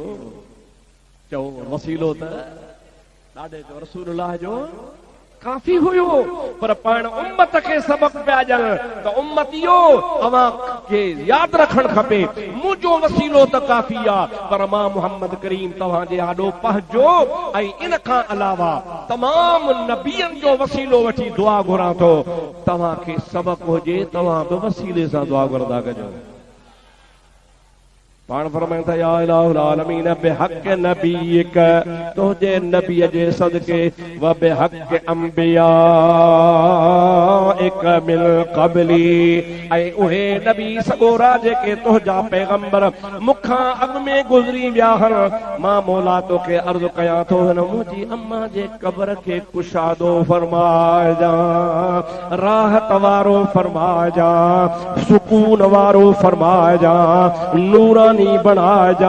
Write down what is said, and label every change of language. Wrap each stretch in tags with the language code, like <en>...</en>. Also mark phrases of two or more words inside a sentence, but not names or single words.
<sd>चओ वसीलो त ॾाढे जो रसूलुल्लाह जो काफ़ी हुयो, पर पाण उम्मत खे सबक पिया ॾियनि त उम्मत इहो अवां खे यादि रखणु खपे मुंहिंजो वसीलो त काफ़ी आहे, पर मां मोहम्मद करीम तव्हांजे आॾो पहुचो ऐं इन खां अलावा तमाम नबियनि जो वसीलो वठी दुआ घुरां थो। तव्हांखे सबक हुजे तव्हां बि वसीले सां दुआ घुरंदा कजो। पाण फरमाइनि था</sd> <ar>يا إله العالمين بحق نبيك</ar> <sd>तुंहिंजे नबीअ जे सदके</sd> <ar>وبحق أنبيائك من قبلي</ar> <sd>ऐं उहे नबी सगोरा जेके तुंहिंजा पैगंबर मूंखां अॻु में गुज़री विया आहिनि। मां मौला तोखे अर्ज़ु कयां थो हिन मुंहिंजी अम्मा जे क़ब्र खे कुशादो फरमाइजा, राहत वारो फरमाइजा, सुकून वारो फरमाइजा, नूरानी बणाइजा।</sd>